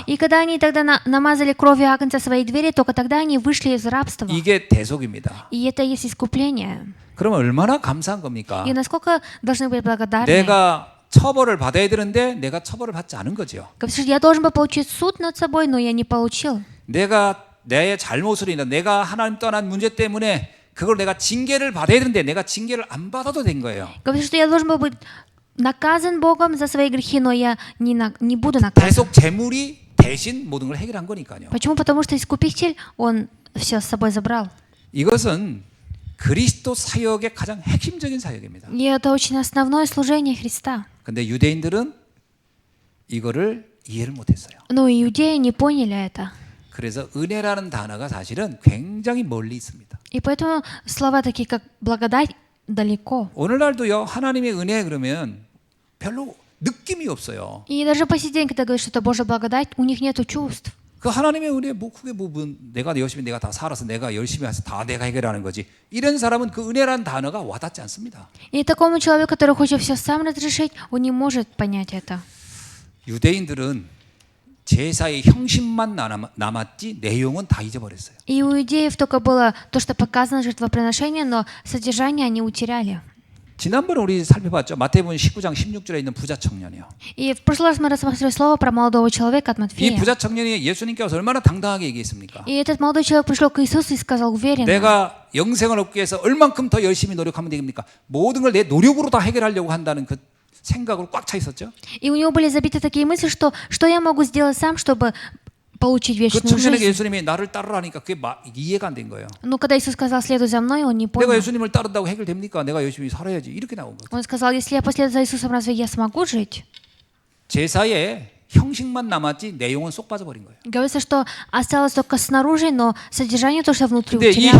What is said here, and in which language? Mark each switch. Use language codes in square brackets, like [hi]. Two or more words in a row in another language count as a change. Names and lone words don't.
[ru] И когда они тогда намазали кровью агнца свои двери, только тогда они вышли из рабства. [ko] 이게 대속입니다. [ru] И это и есть искупление. [ko] 그러면 얼마나 감사한 겁니까? [ru] И насколько должны быть благодарны. [ko] 내가 처벌을 받아야 되는데 내가 처벌을 받지 않은 거죠. [ru] Говорится, я должен был получить суд над собой, но я не получил. [ko] 내가 내 잘못으로 인해 내가 하나님 떠난 문제 때문에 그걸 내가 징계를 받아야 되는데 내가 징계를 안 받아도 된 거예요. [ru] Говорится, что я должен был быть наказан Богом за свои грехи, но я не буду наказан. [ko] 대속 제물이 대신 모든 걸 해결한 거니까요. [ru] Почему? Потому что искупитель, он все с собой забрал. [ko] 이것은 그리스도 사역의 가장 핵심적인 사역입니다. [ru] И это очень основное служение Христа. [ko] 근데 유대인들은 이거를 이해를 못했어요. [ru] Но иудеи не поняли это. [ko] 그래서 은혜라는 단어가 사실은 굉장히 멀리 있습니다. [ru] И поэтому слова такие, как благодать, далеко. [ko] 오늘날도요, 하나님의 은혜 그러면 별로 느낌이 없어요. [ru] И даже по сей день, когда говорят, что это Божья благодать, у них нет чувств. [ko] 그 하나님의 은혜 뭐 그게 뭐 내가 열심히 내가 다 살아서 내가 열심히 해서 다 내가 해결하는 거지. 이런 사람은 그 은혜라는 단어가 와닿지 않습니다. [ru] И такому человеку, который хочет все сам разрешить, он не может понять это. [ko] 유대인들은 제사의 형식만 남았지 내용은 다 잊어버렸어요. [ru] И у иудеев только было то, что показано жертвоприношение, но содержание они утеряли. [ko] 지난번에 우리 살펴봤죠. 마태복음 19장 16절에 있는 부자 청년이요. [ru] И в прошлый раз мы рассмотрели слово про молодого человека от [ko] 이 [ru] Матфея. [ko] 부자 청년이 예수님께 와서 얼마나 당당하게 얘기했습니까? [ru] И этот молодой человек пришел к Иисусу и сказал уверенно: [ko] 내가 영생을 얻기 위해서 얼만큼 더 열심히 노력하면 되겠습니까? 모든 걸 내 노력으로 다 해결하려고 한다는 그 생각으로 꽉 차 있었죠. [ru] И у него были забиты такие мысли, что я могу сделать сам, чтобы получить [ko] 그 [ru] вечную [ko] 청년에게 [ru] жизнь. [ko] 예수님이 나를 따르라니까 그게 이해가 안 된 거예요. [ru] Но когда Иисус сказал: следуй за мной, он не [ko] 내가 [ru] понял. [ko] 예수님을 따른다고 해결됩니까? 내가 열심히 살아야지. 이렇게 나온 거죠. [ru] Он сказал: если я последую за Иисусом, разве я смогу жить? [ko] 제사에 형식만 남았지 내용은 쏙 빠져버린 거예요. [ru] Говорится, что осталось только снаружи, но содержание то, что внутри [ko] 근데 이